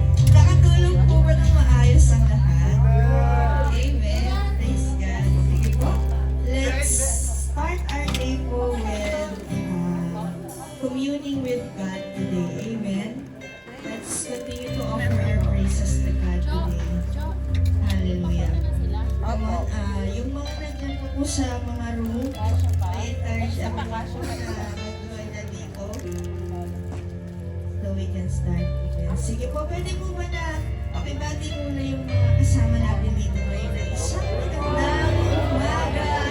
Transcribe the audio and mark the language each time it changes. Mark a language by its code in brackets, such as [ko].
[tl] Nakatulog po ba ng maayos ang lahat? [en] Amen. Praise God. [tl] Sige po. [en] Let's start our day po with communing with God today. Amen. Let's continue to offer our praises to God today. Hallelujah. Come on, [tl] yung mga nandiyan po sa mga room, I-encourage ako po na mag-join na dito. [en] So we can start again. [tl] Sige po, pwede po ba na pakibati muna yung mga kasama natin dito ngayon na isang magandang umaga.